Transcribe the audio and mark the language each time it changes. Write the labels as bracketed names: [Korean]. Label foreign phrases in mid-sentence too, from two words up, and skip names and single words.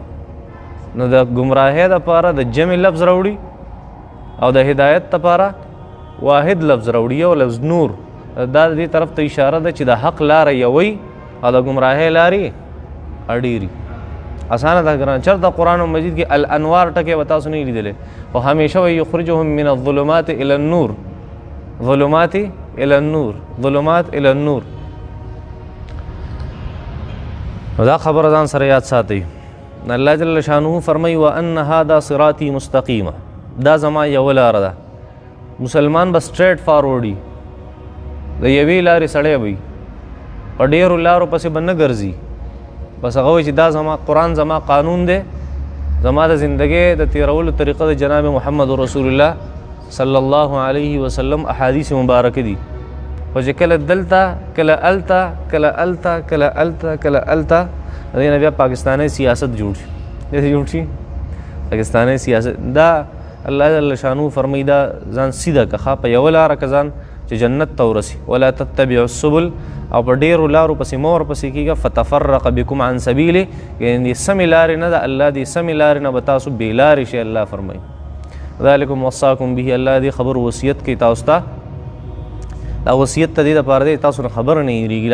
[Pashto] نو د ګمراهۍ دپاره د جمع لفظ راوړي، او د هدایت دپاره واحد لفظ راوړي، یو لفظ نور. دا دې طرف ته اشاره ده چې د حق لاره یوی او د ګمراهۍ لارې اډېري. اسانه ده ګران. چېرته قرآن مجید کې الانوار ټکی به تاسو نه لیدلی، خو همیشه وایي [Arabic] یخرجهم من الظلمات الى النور، ظلمات الى النور، ظلمات الى النور. [Pashto] نو دا خبره ځان سره یاد ساتئ. الله [Arabic] جل شانه [Pashto] فرمایي [Arabic] وان هذا صراطي مستقیمه، [Pashto] دا زما یوه لاره ده. مسلمان به [English] straight forward [Pashto] وي، د یوې لارې سړی وي، په ډېرو لارو پسې به نه ګرځي. بس هغه وایي چې دا زما قرآن زما قانون دی، زما د زندګۍ د تیرولو طریقه د جناب محمد رسول الله [Arabic] صلی الله علیه وسلم احادیث مبارکه [Pashto] دي. خو چې کله دلته کله الته کله الته کله الته کله الته د دې نه بیا پاکستانی سیاست جوړ شي. داسې جوړ شي پاکستانی سیاست. دا الله [Arabic] جل شانو [Pashto] فرمایي دا ځان سیده که په یوه لاره که ځان چې جنت ته ورسي. [Arabic] ولا تتبعوا السبل، [Pashto] او په ډېرو لارو پسې مه ورپسې کېږه. [Arabic] فتفرق بکم عن سبیلې، [Pashto] یعنې سمې لارې نه ده، الله دې سمې لارې نه به تاسو بې لارې شئ. الله فرمایي [Arabic] ذلکم وصاکم به، [Pashto] الله دې خبر وصیت کوي تاسو ته. دا وصیت ته دې دپاره دی تاسو نه خبره نه هېرېږي.